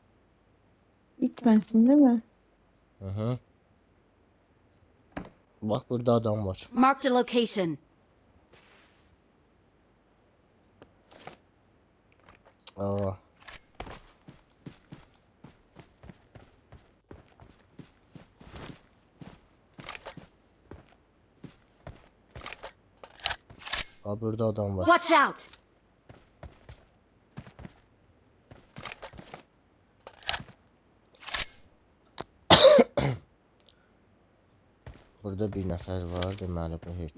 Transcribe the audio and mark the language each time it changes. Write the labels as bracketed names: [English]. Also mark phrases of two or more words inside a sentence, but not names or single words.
[Turkish] Bitmesin değil mi? Hı hı. Bak burada adam var. [English] Marked a location. Aa. [Turkish] Aa, burada adam var. [English] Watch out! [Azerbaijani] Burada bir nəfər var, deməli bu heç.